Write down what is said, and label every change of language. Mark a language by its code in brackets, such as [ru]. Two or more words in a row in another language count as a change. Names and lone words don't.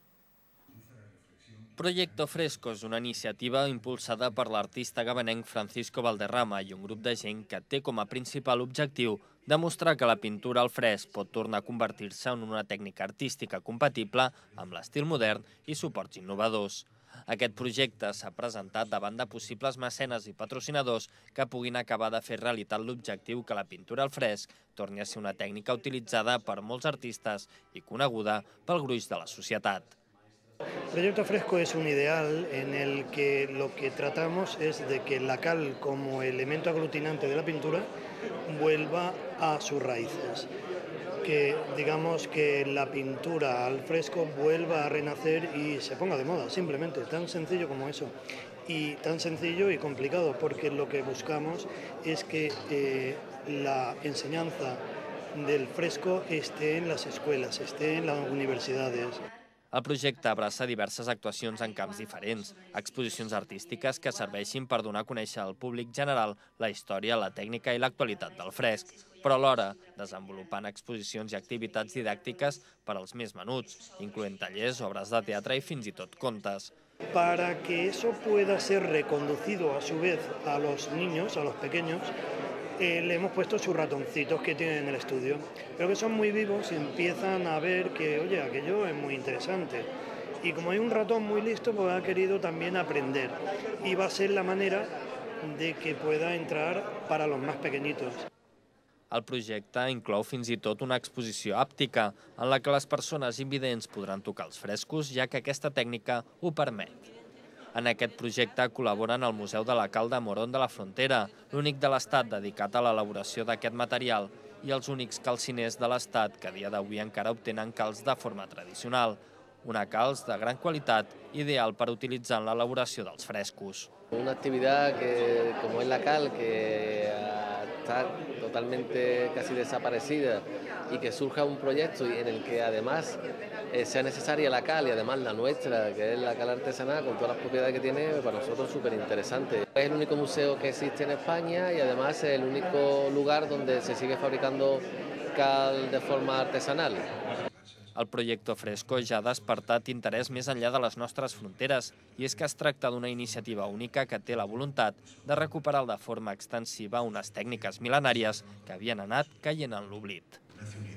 [ca] Proyecto Fresco és una iniciativa impulsada per l'artista gabanenc Francisco Valderrama i un grup de gent que té com a principal objectiu demostrar que la pintura al fresc pot tornar a convertir-se en una tècnica artística compatible amb l'estil modern i suports innovadors. Aquest projecte s'ha presentat davant de possibles mecenes i patrocinadors que puguin acabar de fer realitat l'objectiu que la pintura al fresc torni a ser una tècnica utilitzada per molts artistes i coneguda pel gruix de la societat. [es] Proyecto Fresco es un ideal en el que lo que tratamos es de que la cal como elemento aglutinante de la pintura vuelva a sus raíces. Que digamos que la pintura al fresco vuelva a renacer y se ponga de moda, simplemente, tan sencillo como eso. Y tan sencillo y complicado, porque lo que buscamos es que la enseñanza del fresco esté en las escuelas, esté en las universidades. [ca] El projecte abraça diverses actuacions en camps diferents, exposicions artístiques que serveixin per donar a conèixer al públic general la història, la tècnica i l'actualitat del fresc, però alhora desenvolupant exposicions i activitats didàctiques per als més menuts, incloent tallers, obres de teatre i fins i tot contes. [es] Para que eso pueda ser reconducido a su vez a los niños, a los pequeños, le hemos puesto sus ratoncitos que tienen en el estudio, pero que son muy vivos y empiezan a ver que, oye, aquello es muy interesante. Y como hay un ratón muy listo, pues ha querido también aprender. Y va a ser la manera de que pueda entrar para los más pequeñitos. [ca] El projecte inclou fins i tot una exposició àptica, en la que les persones invidents podran tocar els frescos, ja que aquesta tècnica ho permet. En aquest projecte col·laboren el Museu de la Cal de Morón de la Frontera, l'únic de l'Estat dedicat a l'elaboració d'aquest material, i els únics calciners de l'Estat que a dia d'avui encara obtenen calç de forma tradicional. Una calç de gran qualitat, ideal per utilitzar en l'elaboració dels frescos. [es] Una actividad que, como es la cal, que está totalmente casi desaparecida y que surja un proyecto en el que además sea necesaria la cal y además la nuestra, que es la cal artesanal, con todas las propiedades que tiene, para nosotros es súper interesante. Es el único museo que existe en España y además es el único lugar donde se sigue fabricando cal de forma artesanal. [ca] El Proyecto Fresco ja ha despertat interès més enllà de les nostres fronteres, i és que es tracta d'una iniciativa única que té la voluntat de recuperar de forma extensiva unes tècniques mil·lenàries que havien anat caient en l'oblit.